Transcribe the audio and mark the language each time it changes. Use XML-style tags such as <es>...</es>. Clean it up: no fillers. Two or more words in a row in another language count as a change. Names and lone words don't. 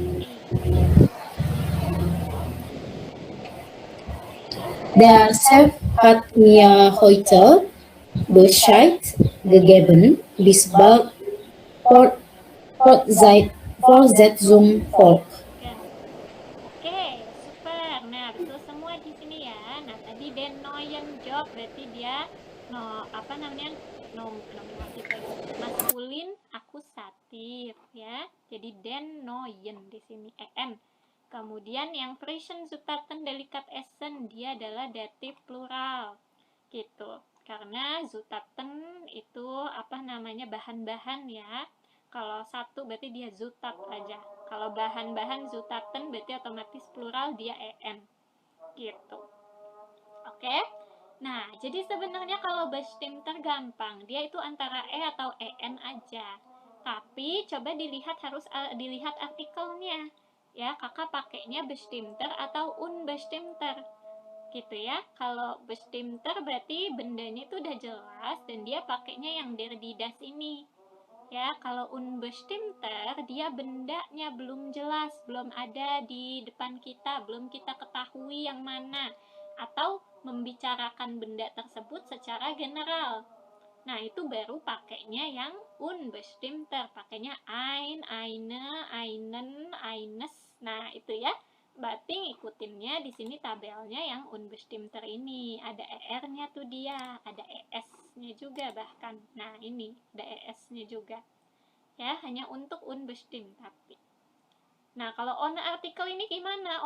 <de>Der Chef hat mir heute Bescheid gegeben, bis bald Fortsetzung folgt.</de> <id>Oke, super. Nah, betul semua di sini ya. Nah, tadi</id> <de>den neuen Job</de> <id>berarti dia apa namanya? Nominatif lagi. Maskulin akusatif ya. Jadi</id> <de>den neuen</de> <id>di sini en. Kemudian yang</id> <de>Friesen Zutaten Delikat Essen</de> <id>dia adalah datif plural. Gitu. Karena Zutaten itu apa namanya? Bahan-bahan ya. Kalau satu berarti dia zutat aja. Kalau bahan-bahan zutaten berarti otomatis plural dia en. Gitu. Oke? Nah, jadi sebenarnya kalau bestimmter gampang. Dia itu antara e atau en aja. Tapi coba harus dilihat artikelnya. Ya, kakak pakainya bestimmter atau unbestimmter. Gitu ya. Kalau bestimmter berarti bendanya itu udah jelas dan dia pakainya yang</id> <de>der die das</de> <id>ini. Ya, kalau unbestimmter dia bendanya belum jelas, belum ada di depan kita, belum kita ketahui yang mana, atau membicarakan benda tersebut secara general. Nah, itu baru pakainya yang unbestimmter, pakainya</id> <de>ein, eine, einen, eines.</de> <id>Nah, itu ya. Berarti ngikutinnya di sini tabelnya yang unbestimmter ini. Ada er-nya tuh dia, ada es-nya juga bahkan. Nah, ini ada es-nya juga. Ya, hanya untuk unbestimmt tapi. Nah, kalau</id> <de>ohne artikel</de> <id>ini gimana?</id>